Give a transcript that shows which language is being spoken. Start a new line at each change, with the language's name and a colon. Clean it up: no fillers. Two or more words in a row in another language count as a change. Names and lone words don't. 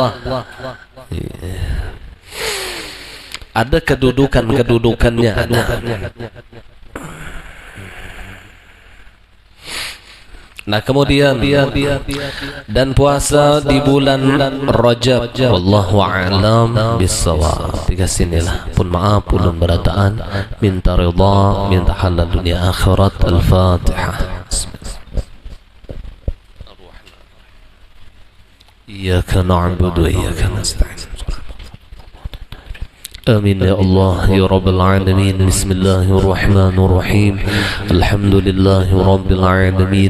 Indonesian: Ada kedudukannya ada. Nah kemudian dan puasa di bulan Rajab,
Arabic: والله أعلم بالصواب.
Banjar: Tiga sinilah pun maaf ulun berataan, minta ridha, minta halal dunia akhirat. Al-Fatihah.
Arabic: إياك نعبد وإياك نستعين. آمين يا الله يا رب العالمين. بسم الله الرحمن الرحيم. الحمد لله رب العالمين.